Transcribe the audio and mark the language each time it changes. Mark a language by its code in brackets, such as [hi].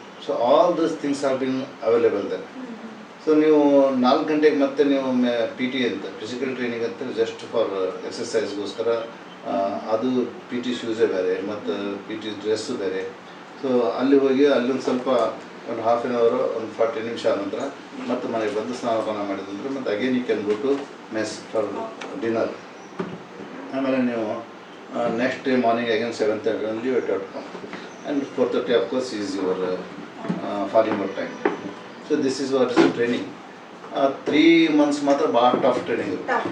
[en] So all those things have been available there. [kn] So ನೀವು 4 ಗಂಟೆಗೆ ಮತ್ತೆ ನೀವು PT ಅಂತ ಫಿಸಿಕಲ್ ಟ್ರೈನಿಂಗ್ ಅಂತ ಜಸ್ಟ್ ಫಾರ್ ಎಕ್ಸಸೈಸ್ಗೋಸ್ಕರ ಅದು PT ಶೂಸೇ ಬೇರೆ ಮತ್ತು PT ಡ್ರೆಸ್ಸು ಬೇರೆ. ಸೊ ಅಲ್ಲಿ ಹೋಗಿ ಅಲ್ಲೊಂದು ಸ್ವಲ್ಪ ಒಂದು ಹಾಫ್ ಆನ್ ಅವರು ಒಂದು 40 ನಿಮಿಷ ನಂತರ ಮತ್ತೆ ಮನೆಗೆ ಬಂದು ಸ್ನಾನಪಾನ ಮಾಡಿದ ನಂತರ ಮತ್ತು [en] Again you can go to mess for dinner. [kn] ಆಮೇಲೆ ನೀವು [en] Next day morning again 7:30 only you have to come, and 4:30 of course is your falling out time. So this is what is training. [kn] 3 months ಮಾತ್ರ ಭಾಳ tough training.